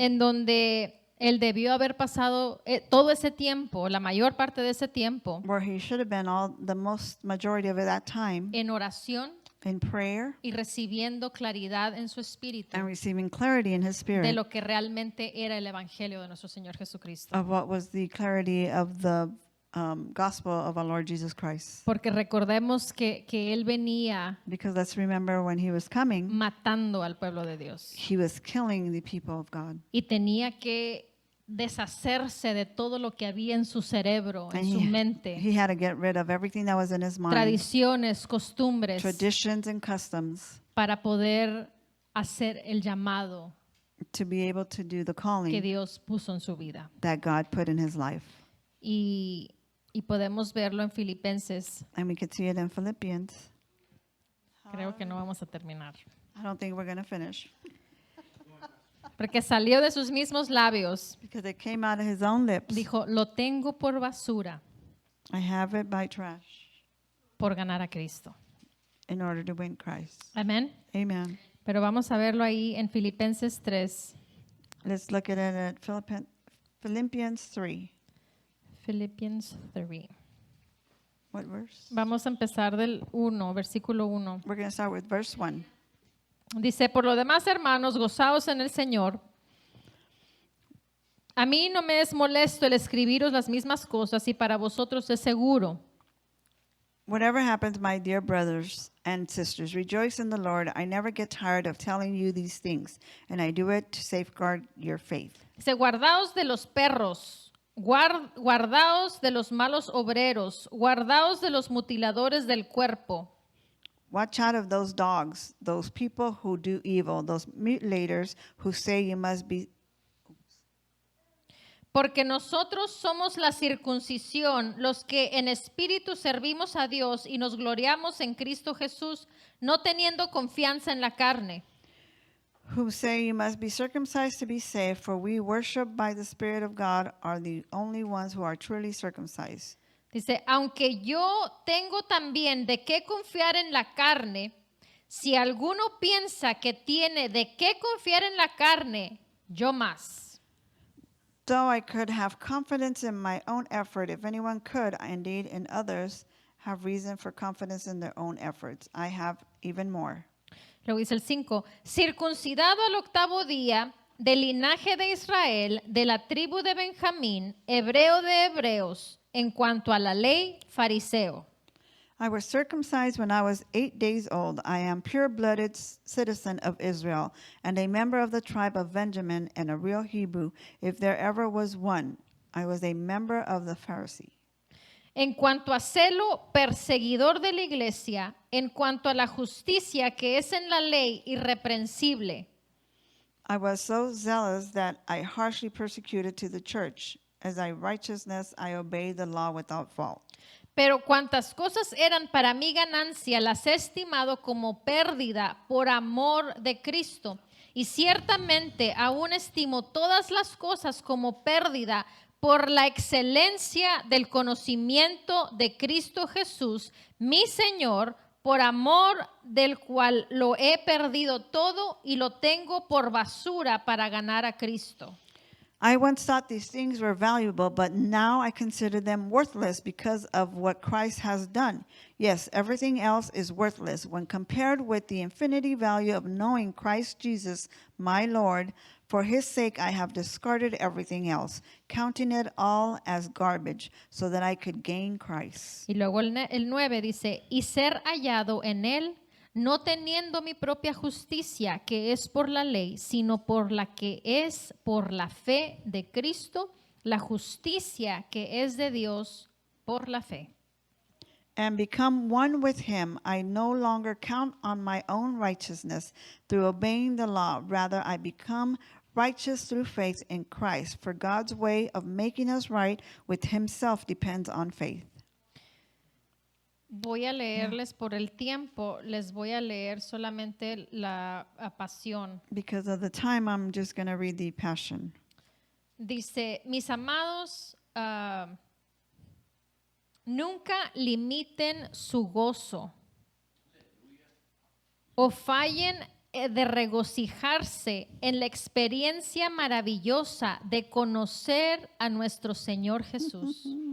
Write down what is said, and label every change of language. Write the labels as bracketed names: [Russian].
[Spanish] en donde él debió haber pasado todo ese tiempo, la mayor parte de ese tiempo, [English] where he should have been the majority of that time [Spanish] en oración [English] in prayer [Spanish] y recibiendo claridad en su espíritu [English] and receiving clarity in his [Spanish] de [English] spirit [Spanish] lo que realmente era el evangelio de nuestro Señor Jesucristo. [English] of what was the clarity of the gospel of our Lord Jesus Christ. [Spanish] Porque recordemos que él venía [English] Because let's remember when he was coming, [Spanish] matando al pueblo de Dios [English] he was killing the people of God. [Spanish] y tenía que deshacerse de todo lo que había en su cerebro, en [English] And [Spanish] su mente, [English] he had to get rid of everything that was in his mind, [Spanish] tradiciones, costumbres, [English] traditions and customs, [Spanish] para poder hacer el llamado [English] to be able to do the [Spanish] que [English] calling [Spanish] Dios puso en su vida. [English] that God put in his life. [Spanish] Y podemos verlo en Filipenses [English] And we could see it in Philippians [Spanish] Creo que no vamos a terminar. [English] I don't think we're going to finish [Spanish] Porque salió de sus mismos labios. [English] because it came out of his own lips. [Spanish] Dijo, lo tengo por basura [English] I have it by trash [Spanish] por ganar a Cristo. [English] in order to win Christ. [Spanish] Amén. [English] Amen. [Spanish] Pero vamos a verlo ahí en Filipenses 3. [English] Let's look at it at Philippians 3. Philippians 3. What verse? [Spanish] Vamos a empezar del 1, versículo 1. [English] We're going to start with verse 1. [Spanish] Dice, por lo demás, hermanos, gozaos en el Señor. A mí no me es molesto el escribiros las mismas cosas y para vosotros es seguro. [English] Whatever happens, my dear brothers and sisters, rejoice in the Lord. I never get tired of telling you these things, and I do it to safeguard your faith. [Spanish] Dice, guardaos de los perros, guardaos de los malos obreros, guardaos de los mutiladores del cuerpo. [English] Watch out of those dogs, those people who do evil, those mutilators who say you must be. [Spanish] Porque nosotros somos la circuncisión, los que en espíritu servimos a Dios y nos gloriamos en Cristo Jesús, no teniendo confianza en la carne. [English] Who say you must be circumcised to be saved, for we worship by the Spirit of God are the only ones who are truly circumcised. [Spanish] Dice, aunque yo tengo también de qué confiar en la carne, si alguno piensa que tiene de qué confiar en la carne, yo más. [English] Though I could have confidence in my own effort, if anyone could, indeed in others, have reason for confidence in their own efforts, I have even more. [Spanish] Luego dice el 5, circuncidado al 8º día, del linaje de Israel, de la tribu de Benjamín, hebreo de hebreos, en cuanto a la ley, fariseo. [English] I was circumcised when I was 8 days old. I am pure-blooded citizen of Israel and a member of the tribe of Benjamin and a real Hebrew, if there ever was one. I was a member of the Pharisee. [Spanish] En cuanto a celo, perseguidor de la iglesia, en cuanto a la justicia que es en la ley, irreprensible. [English] I was so zealous that I harshly persecuted to the church. As I righteousness, I obeyed the law without fault. [Spanish] Pero cuantas cosas eran para mi ganancia, las he estimado como pérdida por amor de Cristo. Y ciertamente aún estimo todas las cosas como pérdida por la excelencia del conocimiento de Cristo Jesús, mi Señor, por amor del cual lo he perdido todo y lo tengo por basura para ganar a Cristo. [English] I once thought these things were valuable, but now I consider them worthless because of what Christ has done. Yes, everything else is worthless when compared with the infinity value of knowing Christ Jesus, my Lord. For his sake I have discarded everything else, counting it all as garbage, so that I could gain Christ. [Spanish] Y luego el 9 dice, y ser hallado en él, no teniendo mi propia justicia, que es por la ley, sino por la que es por la fe de Cristo, la justicia que es de Dios por la fe. [English] And become one with him. I no longer count on my own righteousness through obeying the law. Rather, I become righteous through faith in Christ. For God's way of making us right with himself depends on faith. [Spanish] Voy a leerles por el tiempo, les voy a leer solamente la pasión. [English] Because of the time, I'm just going to read the Passion. [Spanish] Dice, mis amados, nunca limiten su gozo o fallen de regocijarse en la experiencia maravillosa de conocer a nuestro Señor Jesús.